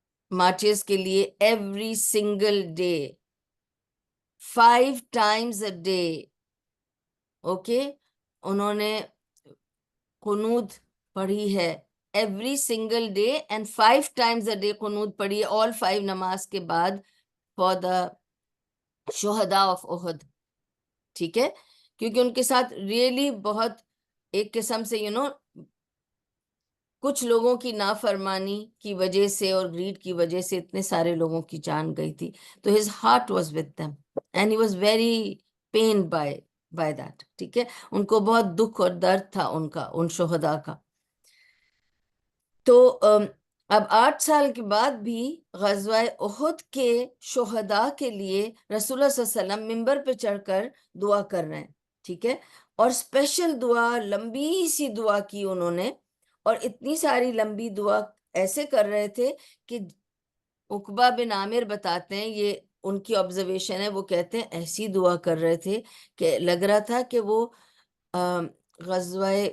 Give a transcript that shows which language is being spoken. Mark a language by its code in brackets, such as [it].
[en] martyrs کے لیے every single day 5 times a day، okay, [ur] انہوں نے قنوت پڑھی ہے [en] Every single day, and 5 times a day قنوت پڑھی ہے، all 5 نماز کے بعد for the شہداء of احد. [ur] ٹھیک ہے، کیونکہ ان کے ساتھ ریئلی بہت ایک قسم سے کچھ لوگوں کی نافرمانی کی وجہ سے اور گریڈ کی وجہ سے اتنے سارے لوگوں کی جان گئی تھی. [en] تو his heart was with them and he was very pained by that. [ur] ٹھیک ہے, ان کو بہت دکھ اور درد تھا ان کا, ان شہداء کا. تو اب 8 سال کے بعد بھی غزوہ احد کے شہداء کے لیے رسول اللہ صلی اللہ علیہ وسلم ممبر پہ چڑھ کر دعا کر رہے ہیں. ٹھیک ہے, اور اسپیشل دعا, لمبی سی دعا کی انہوں نے, اور اتنی ساری لمبی دعا ایسے کر رہے تھے کہ عقبہ بن عامر بتاتے ہیں, یہ ان کی آبزرویشن ہے, وہ کہتے ہیں ایسی دعا کر رہے تھے کہ لگ رہا تھا کہ وہ غزوہ